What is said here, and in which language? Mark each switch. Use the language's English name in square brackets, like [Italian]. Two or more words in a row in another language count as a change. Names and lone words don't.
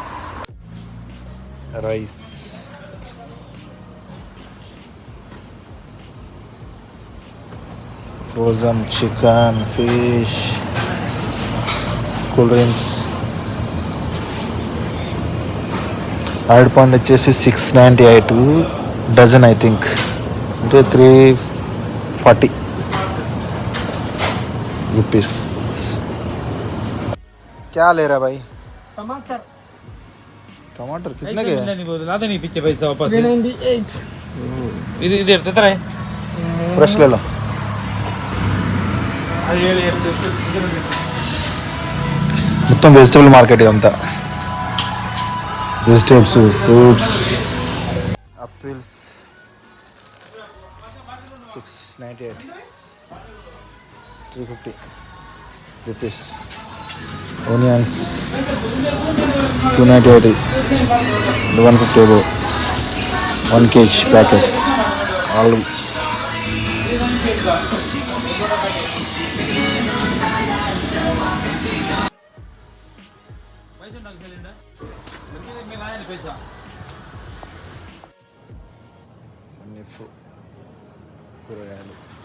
[English] rice, frozen chicken, fish, cool drinks. [Telugu] అరటి పండు వచ్చేసి 698 డజన్ [English] I think, [Telugu] అంటే 340 रुपीस. [Hindi] क्या ले रहा भाई? टमाटर टमाटर कितने के? नहीं बोला नहीं पीछे पैसा वापस 398. इधर तेरा है फ्रेश ले लो. [Telugu] మొత్తం [English] vegetable market [Telugu] ఇదంతా. [English] vegetables, fruits. ఆపిల్స్ 698, 350 rupees. Onions 298, 150 above. 1 kg packets. All [Telugu] అన్ని కూరగాయలు.